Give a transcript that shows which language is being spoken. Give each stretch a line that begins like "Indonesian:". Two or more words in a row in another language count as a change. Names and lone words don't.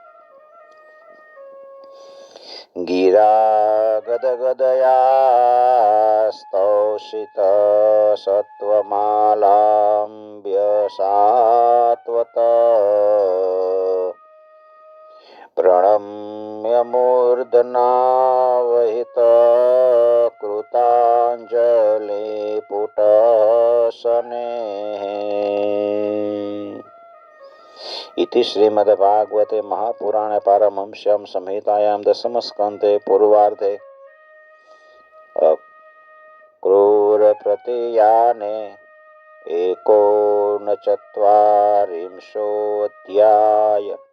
Sanskrit: ગિરા ગદગદયા સ્તૌષિત સત્વમાલામ્બ્ય સાત્વત પ્રણમ્ય મૂર્ધનાવહિત કૃતાંજલિ પુટસને. इति श्रीमद्भागवते महापुराणे पारमहंस्यां संहितायां दशमस्कन्धे पूर्वार्धे अक्रूर प्रतियाने एकोनचत्वारिंशोऽध्याय.